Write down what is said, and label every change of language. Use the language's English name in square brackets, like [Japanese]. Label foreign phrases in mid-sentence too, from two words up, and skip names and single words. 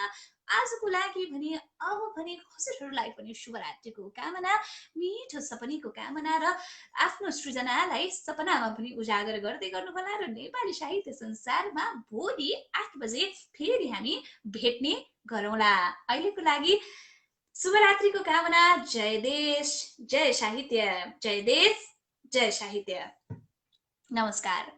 [Nepali] आजको लागि भने अब भने हजुरहरूलाई पनि शुभरात्रिको कामना, मिठो सपनीको कामना र आफ्नो सृजनालाई सपनामा पनि उजागर गर्दै गर्नुहोला र नेपाली साहित्य संसारमा भोलि 8 बजे फेरि हामी भेट्ने गरौँला। अहिलेको लागि शुभरात्रिको कामना। जय देश, जय साहित्य, जय देश, जय साहित्य। नमस्कार।